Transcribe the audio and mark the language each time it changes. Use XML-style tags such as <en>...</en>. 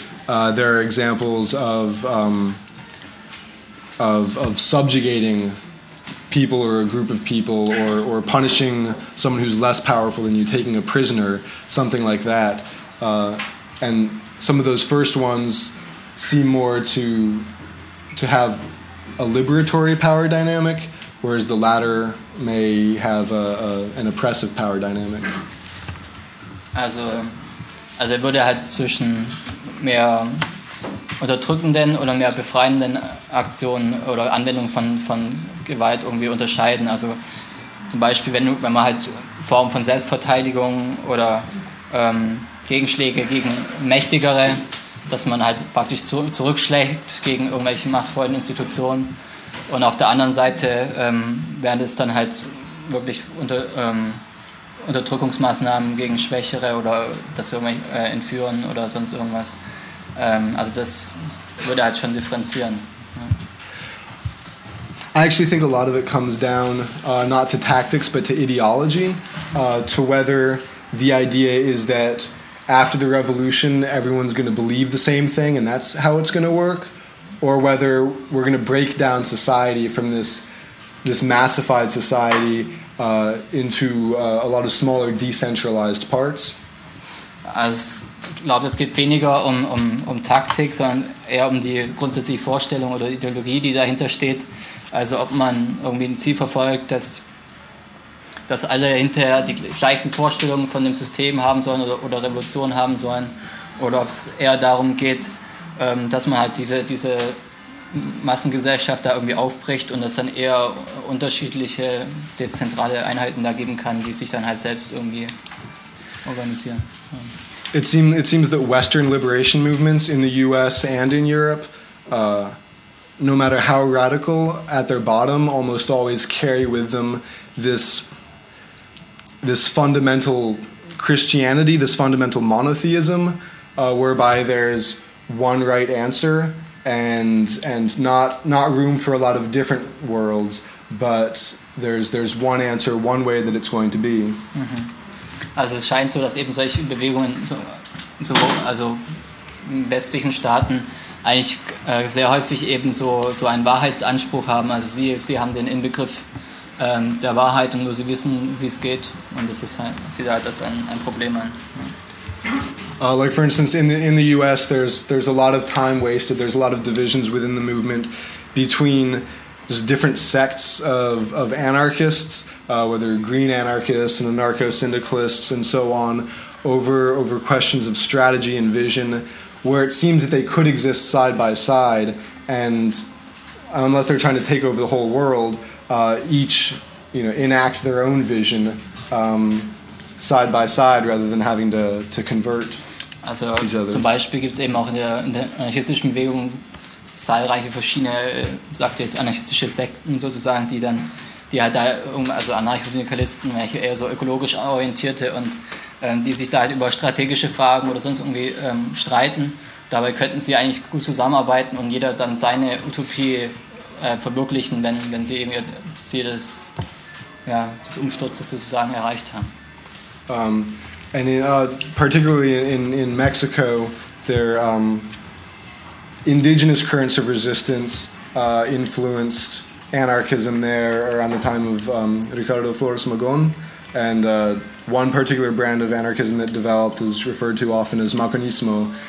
<en>There are examples of subjugating people or a group of people or punishing someone who's less powerful than you, taking a prisoner, something like that. And some of those first ones seem more to have a liberatory power dynamic, whereas the latter may have an oppressive power dynamic.</en> <de>Also er würde halt zwischen mehr unterdrückenden oder mehr befreienden Aktionen oder Anwendungen von Gewalt irgendwie unterscheiden. Also zum Beispiel, wenn man halt Formen von Selbstverteidigung oder Gegenschläge gegen Mächtigere, dass man halt praktisch zurückschlägt gegen irgendwelche machtvollen Institutionen. Und auf der anderen Seite wären das dann halt wirklich Unterdrückungsmaßnahmen gegen Schwächere oder das irgendwie entführen oder sonst irgendwas. Also das würde halt schon differenzieren.</de> <en>I actually think a lot of it comes down not to tactics, but to ideology, to whether the idea is that after the revolution everyone's going to believe the same thing and that's how it's going to work, or whether we're going to break down society from this massified society into a lot of smaller decentralized parts.</en> <de>Also, ich glaube, es geht weniger um Taktik, sondern eher um die grundsätzliche Vorstellung oder Ideologie, die dahinter steht. Also ob man irgendwie ein Ziel verfolgt, dass alle hinterher die gleichen Vorstellungen von dem System haben sollen oder Revolution haben sollen, oder ob es eher darum geht, dass man halt diese Massengesellschaft da irgendwie aufbricht und es dann eher unterschiedliche dezentrale Einheiten da geben kann, die sich dann halt selbst irgendwie organisieren.</de> <en>It seems that Western liberation movements in the U.S. and in Europe, no matter how radical at their bottom, almost always carry with them this fundamental Christianity, this fundamental monotheism, whereby there's one right answer and not room for a lot of different worlds, but there's one answer, one way that it's going to be. Mm-hmm.</en> <de>Also es scheint so, dass eben solche Bewegungen also in westlichen Staaten eigentlich sehr häufig eben so einen Wahrheitsanspruch haben. Also sie haben den Inbegriff der Wahrheit und nur sie wissen, wie es geht. Und das ist halt, sieht halt als ein Problem an. Ja.</de> <en>Like for instance, in the US there's a lot of time wasted, there's a lot of divisions within the movement between just different sects of anarchists, whether green anarchists and anarcho-syndicalists and so on, over questions of strategy and vision, where it seems that they could exist side by side, and unless they're trying to take over the whole world, each, you know, enact their own vision side by side rather than having to convert also each other.</en> <de>Zum Beispiel gibt's eben auch in der anarchistischen Bewegung zahlreiche verschiedene, sagt jetzt anarchistische Sekten sozusagen, die Anarcho-Syndikalisten, welche eher so ökologisch orientierte und die sich da halt über strategische Fragen oder sonst irgendwie streiten. Dabei könnten sie eigentlich gut zusammenarbeiten und jeder dann seine Utopie verwirklichen, wenn sie eben ihr Ziel des Umsturzes sozusagen erreicht haben.</de> <en>And in, particularly in Mexico, there indigenous currents of resistance influenced anarchism there around the time of Ricardo Flores Magón. And one particular brand of anarchism that developed is referred to often as Maconismo.</en>